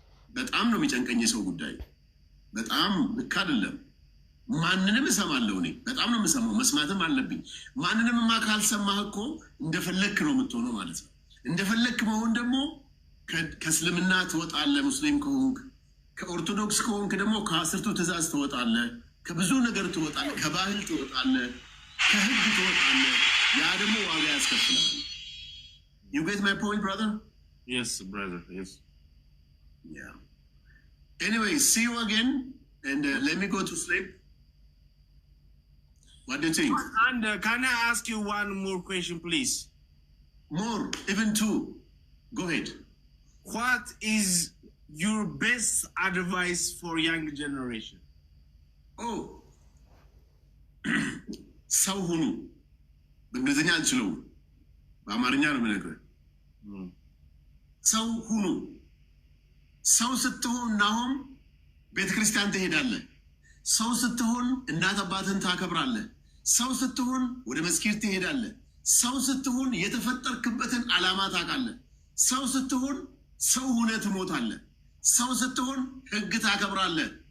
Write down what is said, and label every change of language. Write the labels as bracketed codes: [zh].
[am] በጣም ነው የሚጨንቀኝ የሰው ጉዳይ። በጣም ልክ አይደለም። ማንንም እሰማለሁ እኔ በጣም ነው የምሰማው፣ መስማትም አለብኝ። ማንንምማ ካልሰማህ እኮ እንደፈለክ ነው የምትሆነው ማለት ነው። እንደፈለክ መሆን ደግሞ ከእስልምና ትወጣለህ፣ ሙስሊም ከሆንክ። ከኦርቶዶክስ ከሆንክ ደግሞ ከ10ቱ ትእዛዝ ትወጣለህ፣ ከብዙ ነገር ትወጣለህ፣ ከባህል ትወጣለህ፣ ከህግ ትወጣለህ። ያ ደግሞ ዋጋ ያስከፍላል። [en] You get my point, brother? Yes, brother. Yes. Yeah. Anyway, see you again, and let me go to sleep. What do you think? And can I ask you one more question, please? More, even two. Go ahead. What is your best advice for young generation? [am] Oh, ሰው ሁኑ። በእንግሊዝኛ አልችለውም፣ በአማርኛ ነው የምነግርህ። ሰው ሁኑ። ሰው ስትሆን ናሆም ቤተክርስቲያን ትሄዳለህ። ሰው ስትሆን እናት አባትን ታከብራለህ። ሰው ስትሆን ወደ መስጊድ ትሄዳለህ። ሰው ስትሆን የተፈጠርክበትን ዓላማ ታውቃለህ። ሰው ስትሆን ሰው ሁነህ ትሞታለህ። ሰው ስትሆን ህግ ታከብራለህ።